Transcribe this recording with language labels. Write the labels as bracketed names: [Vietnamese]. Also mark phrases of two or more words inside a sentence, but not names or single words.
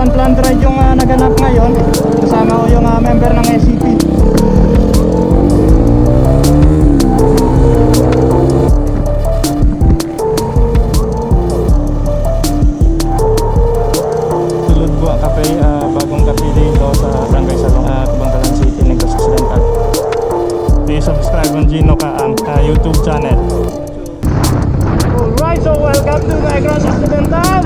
[English] unplanned ride [Filipino] yung naganap ngayon. Kasama ko yung member ng SCP. Sulod-GWA CAFE, bagong cafe dito sa Barangay Salong, Kabankalan City, Negros Occidental. [English] Please subscribe on Gino Kaang YouTube channel. Alright, so welcome to Negros Occidental.